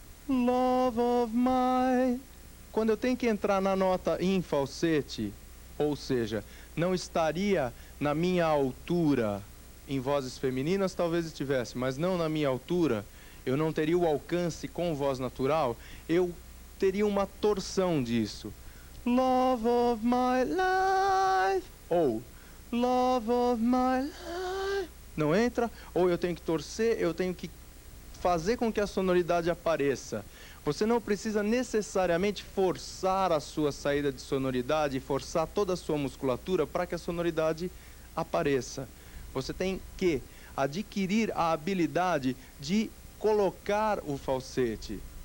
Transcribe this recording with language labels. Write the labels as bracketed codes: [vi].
[en] Love of my... [pt] Quando eu tenho que entrar na nota em falsete, ou seja, não estaria na minha altura, em vozes femininas talvez estivesse, mas não na minha altura, eu não teria o alcance com voz natural, eu teria uma torção disso. [en] Love of my life, [pt] ou [en] Love of my life. [pt] Não entra, ou eu tenho que torcer, eu tenho que fazer com que a sonoridade apareça. Você não precisa necessariamente forçar a sua saída de sonoridade, forçar toda a sua musculatura para que a sonoridade apareça. Você tem que adquirir a habilidade de colocar o falsete.